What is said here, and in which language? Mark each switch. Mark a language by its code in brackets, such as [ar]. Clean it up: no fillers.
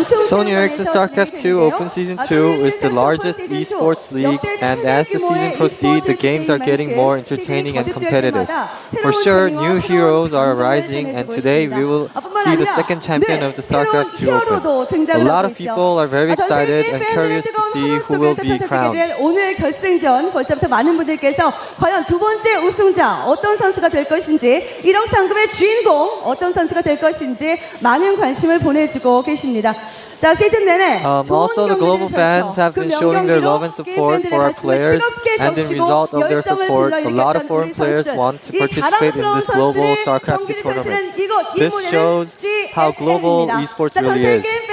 [en] Sony Ericsson Starcraft 2 Open Season 2 is the largest esports league, and as the season proceeds, the games are getting more entertaining and competitive. For sure, new heroes are arising, and today we will see the second champion of the Starcraft 2 Open. A lot of people are very excited and curious to see who will be crowned. [ko] 오늘 결승전 벌써부터 많은 분들께서 과연 두 번째 우승자 어떤 선수가 될 것인지, 1억 상금의 주인공 어떤 선수가 될 것인지 많은 관심을 보내주고 계십니다. 자, 시즌 내내 [en] also, the global fans have been showing their love and support for our players, and in result of their support, a lot of foreign players want to participate in this global Starcraft 2 tournament. This shows how global esports really is.